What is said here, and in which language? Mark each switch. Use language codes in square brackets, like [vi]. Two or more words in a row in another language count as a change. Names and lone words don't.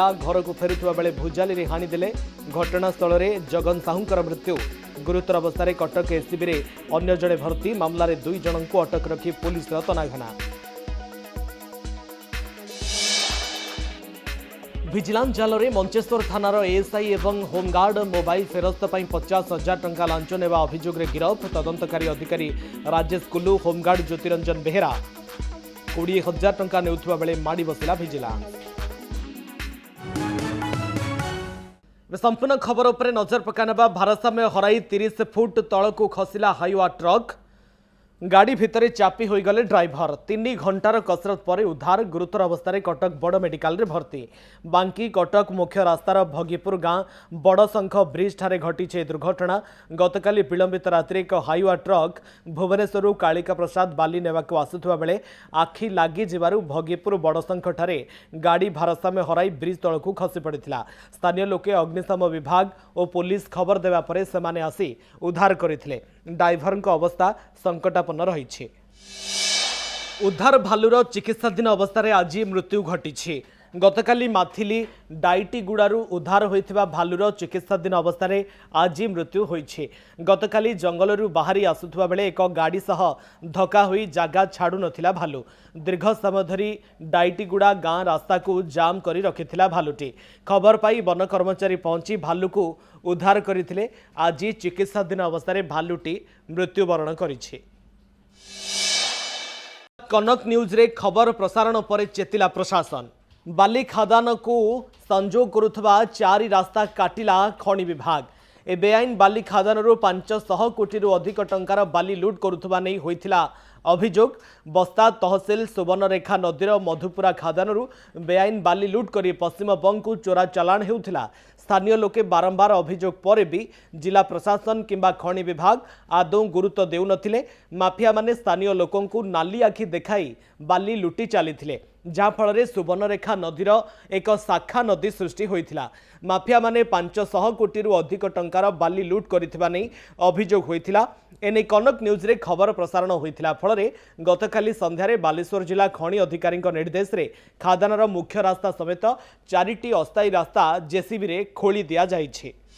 [or] ଘର କୁ ଫେରୁଆ ବେଳେ ଭୁଜାଲି ରେ ହାଣି ଦେଲେ। ଘଟଣାସ୍ଥଳ ରେ ଜଗନ ସାହୁଙ୍କର ମୃତ୍ୟୁ। ଗୁରୁତର ଅବସ୍ଥା କଟକ ଏସସିବି ରେ ଅନ୍ୟ ଜଣେ ଭର୍ତ୍ତି। ମାମଲା ରେ 2 ଜଣ କୁ ଅଟକ ରଖି ପୁଲିସ ତନାଘନା। ଭିଜିଲାନ୍ସ ଜାଲ ରେ ମଞ୍ଚେଶ୍ୱର ଥାନାର ଏଏସଆଇ ଏବଂ ହୋମଗାର୍ଡ ମୋବାଇଲ ଫେରସ୍ତ 50,000 ଟଙ୍କା ଲାଞ୍ଚ ନେବା ଅଭିଯୋଗ ରେ ଗିରଫ। ତଦନ୍ତକାରୀ ଅଧିକାରୀ ରାଜେଶ କୁଲ୍ଲୁ, ହୋମଗାର୍ଡ ଜ୍ୟୋତିରଞ୍ଜନ ବେହେରା 20,000 ଟଙ୍କା ନେଉଥିବା ବେଳେ ମାଡ଼ି ବସିଲା ଭିଜିଲାନ୍ସ। ସମ୍ପୂର୍ଣ୍ଣ ଖବର ଉପରେ ନଜର ପକାନ୍ତୁ। ଭାରସାମ୍ୟ ହରାଇ 30 ଫୁଟ ତଳକୁ ଖସିଲା ହାଇୱା ଟ୍ରକ। ଗାଡ଼ି ଭିତରେ ଚାପି ହୋଇଗଲେ ଡ୍ରାଇଭର। 3 ଘଣ୍ଟାର କସରତ ପରେ ଉଦ୍ଧାର। ଗୁରୁତର ଅବସ୍ଥା କଟକ ବଡ଼ ମେଡିକାଲ ରେ ଭର୍ତ୍ତି। ବାଙ୍କି କଟକ ମୁଖ୍ୟ ରାସ୍ତାର ଭଗୀପୁର ଗାଁ ବଡ଼ଶଙ୍ଖ ବ୍ରିଜ ଠାରେ ଘଟି ଦୁର୍ଘଟଣା। ଗତକାଲି ବିଳମ୍ବିତ ରାତ୍ରି ଏକ ହାଇୱା ଟ୍ରକ ଭୁବନେଶ୍ୱର କାଳିକା ପ୍ରସାଦ ବାଲି ନେବାକୁ ଆସୁଥିବା ବେଳେ ଆଖି ଲାଗି ଯିବାରୁ ଭଗୀପୁର ବଡ଼ଶଙ୍ଖ ଠାରେ ଗାଡ଼ି ଭାରସାମ୍ୟ ହରାଇ ବ୍ରିଜ ତଳକୁ ଖସି ପଡ଼ିଥିଲା। ସ୍ଥାନୀୟ ଲୋକେ ଅଗ୍ନିଶମ ବିଭାଗ ଓ ପୁଲିସ ଖବର ଦେବା ପରେ ସେମାନେ ଆସି ଉଦ୍ଧାର କରିଥିଲେ। ଡ୍ରାଇଭର କୁ ଅବସ୍ଥା ସଙ୍କଟାପନ୍ନ ରହି। ଉଦ୍ଧାର ଭାଲୁର ଚିକିତ୍ସାଧୀନ ଅବସ୍ଥା ଆଜି ମୃତ୍ୟୁ ଘଟି। ଗତକାଲି ମାଥିଲି ଡାଇଟିଗୁଡ଼ାରୁ ଉଦ୍ଧାର ହୋଇଥିବା ଭାଲୁର ଚିକିତ୍ସାଧୀନ ଅବସ୍ଥା ଆଜି ମୃତ୍ୟୁ ହୋଇଛି। ଗତକାଲି ଜଙ୍ଗଲରୁ ବାହାରି ଆସୁଥିବା ବେଳେ ଏକ ଗାଡ଼ି ସହ ଧକ୍କା ହୋଇ ଜାଗା ଛାଡ଼ୁ ନଥିଲା ଭାଲୁ। ଦୀର୍ଘ ସମୟ ଧରି ଡାଇଟିଗୁଡ଼ା ଗାଁ ରାସ୍ତା କୁ ଜାମ କରି ରଖିଥିଲା ଭାଲୁଟି। ଖବର ପାଇ ବନ କର୍ମଚାରୀ ପହଞ୍ଚି ଭାଲୁ କୁ ଉଦ୍ଧାର କରିଥିଲେ। ଆଜି ଚିକିତ୍ସାଧୀନ ଅବସ୍ଥା ଭାଲୁଟି ମୃତ୍ୟୁବରଣ କରିଛି। କନକ ନ୍ୟୁଜ ରେ ଖବର ପ୍ରସାରଣ ପରେ ଚେତିଲା ପ୍ରଶାସନ। ବାଲି ଖାଦାନ କୁ ସଂଯୋଗ କରୁଥିବା 4 ରାସ୍ତା କାଟିଲା ଖଣି ବିଭାଗ। ଏ ବେଆଇନ ବାଲି ଖାଦାନ 500 କୋଟି ଅଧିକ ଟଙ୍କାର ବାଲି ଲୁଟ କରୁଥିବା ନେଇ ହୋଇଥିଲା ଅଭିଯୋଗ। ବସ୍ତା ତହସିଲ ସୁବର୍ଣ୍ଣରେଖା ନଦୀର ମଧୁପୁରା ଖାଦାନ ବେଆଇନ ବାଲି ଲୁଟ କରି ପଶ୍ଚିମବଙ୍ଗ କୁ ଚୋରା ଚାଲାଣ ହେଉଥିଲା। ସ୍ଥାନୀୟ ଲୋକେ ବାରମ୍ବାର ଅଭିଯୋଗ ପରେ ବି ଜିଲ୍ଲା ପ୍ରଶାସନ କିମ୍ବା ଖଣି ବିଭାଗ ଆଦୌ ଗୁରୁତ୍ୱ ଦେଉ ନଥିଲେ। ମାଫିଆ ମାନେ ସ୍ଥାନୀୟ ଲୋକଙ୍କୁ ନାଲି ଆଖି ଦେଖାଇ ବାଲି ଲୁଟି ଚାଲିଥିଲେ, ଯାହା ଫଳ ସୁବର୍ଣ୍ଣରେଖା ନଦୀର ଏକ ଶାଖା ନଦୀ ସୃଷ୍ଟି ହୋଇଥିଲା। ମାଫିଆ ମାନେ 500 କୋଟି ଅଧିକ ଟଙ୍କାର ବାଲି ଲୁଟ କରିଥିବା ନେଇ ଅଭିଯୋଗ ହୋଇଥିଲା। ଏଣେ କନକ ନ୍ୟୁଜ ରେ ଖବର ପ୍ରସାରଣ ହୋଇଥିଲା। ଫଳ ଗତକାଲି ସନ୍ଧ୍ୟାରେ ବାଲେଶ୍ୱର ଜିଲ୍ଲା ଖଣି ଅଧିକାରୀ ନିର୍ଦ୍ଦେଶ ରେ ଖାଦାନର ମୁଖ୍ୟ ରାସ୍ତା ସମେତ 4ଟି ଅସ୍ଥାୟୀ ରାସ୍ତା ଜେସିବି ରେ ଖୋଳି ଦିଆ ଯାଇଛି।